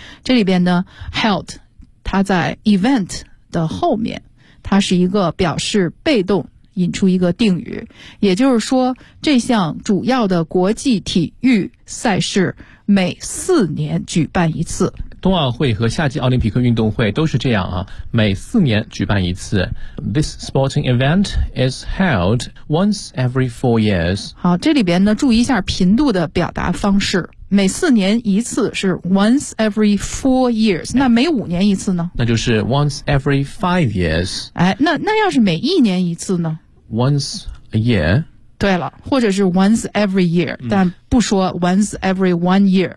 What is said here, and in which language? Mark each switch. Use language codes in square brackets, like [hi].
[zh] 这里边呢 held, 它在 event 的后面，它是一个表示被动，引出一个定语。也就是说，这项主要的国际体育赛事每4年举办一次。冬奥会和夏季奥林匹克运动会都是这样啊，每4年举办一次。 [en] This sporting event is held once every 4 years. [zh] 好，这里边呢，注意一下频度的表达方式。每四年一次是 [en] once every 4 years, [zh] 那每5年一次呢？那就是 [en] once every 5 years. [zh] 哎，那要是每1年一次呢？ [en] Once a year. [zh] 对了，或者是 [en] once every year、 [zh] 嗯、但不说 [en] once every one year。